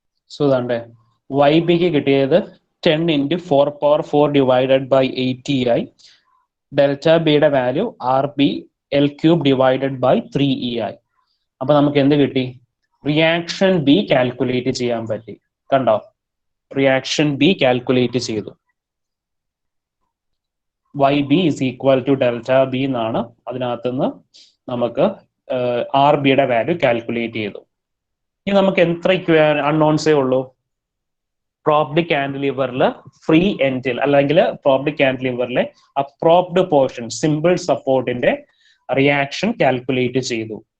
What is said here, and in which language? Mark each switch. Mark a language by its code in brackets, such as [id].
[en] So ദാണ്ടെ YB ക്ക് കിട്ടിയത് 10 into 4 power 4 divided by 80i. Delta ബിയുടെ value RB L³ divided by 3EI. [ml] അപ്പൊ നമുക്ക് എന്ത് കിട്ടി? റിയാക്ഷൻ ബി കാൽക്കുലേറ്റ് ചെയ്യാൻ പറ്റി. കണ്ടോ? റിയാക്ഷൻ ബി കാൽക്കുലേറ്റ് ചെയ്തു. [en] YB is equal to delta B [ml] എന്നാണ്. അതിനകത്തുനിന്ന് നമുക്ക് RBയുടെ വാല്യൂ കാൽക്കുലേറ്റ് ചെയ്തു. ഇനി നമുക്ക് എത്ര അൺനോൺസേ ഉള്ളൂ? പ്രോപ്ഡ് കാന്റിലിവറിൽ ഫ്രീ എൻഡിൽ അല്ലെങ്കിൽ പ്രോപ്ഡ് കാന്റിലിവറിലെ അപ്രോപ്ഡ് പോർഷൻ സിമ്പിൾ സപ്പോർട്ടിന്റെ റിയാക്ഷൻ കാൽക്കുലേറ്റ് ചെയ്തു.